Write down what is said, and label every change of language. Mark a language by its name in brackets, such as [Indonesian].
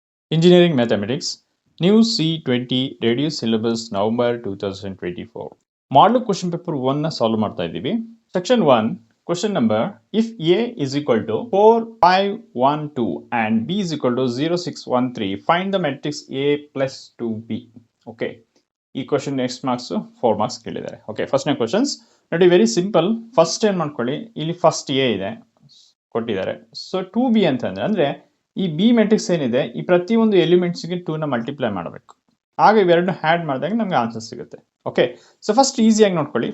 [English] Engineering Mathematics, New C20 Reduced Syllabus November 2024. [Kannada] Model question paper 1 ನ solve ಮಾಡ್ತಾ ಇದ್ದೀವಿ. [English] Section 1, question number, if A is equal to 4, 5, 1, 2 and B is equal to 0, 6, 1, 3, find the matrix A plus 2B. Okay. [Kannada] ಈ question next marks 4 marks ಕೇಳಿದ್ದಾರೆ. Okay, ಫಸ್ಟ್ನೇ questions ನೋಡಿ, very simple. First ಏನು ಮಾಡ್ಕೊಳ್ಳಿ, ಇಲ್ಲಿ ಫಸ್ಟ್ ಎ ಇದೆ ಕೊಟ್ಟಿದ್ದಾರೆ. So 2B ಅಂತಂದ್ರೆ ಅಂದರೆ ಈ ಬಿ ಮೆಟ್ರಿಕ್ಸ್ ಏನಿದೆ ಈ ಪ್ರತಿಯೊಂದು ಎಲಿಮೆಂಟ್ಸ್ಗೆ 2ನ ಮಲ್ಟಿಪ್ಲೈ ಮಾಡಬೇಕು. ಆಗ ಇವೆರಡನ್ನ ಹ್ಯಾಡ್ ಮಾಡಿದಾಗ ನಮಗೆ ಆನ್ಸರ್ ಸಿಗುತ್ತೆ. ಓಕೆ, ಸೊ ಫಸ್ಟ್ ಈಸಿಯಾಗಿ ನೋಡ್ಕೊಳ್ಳಿ.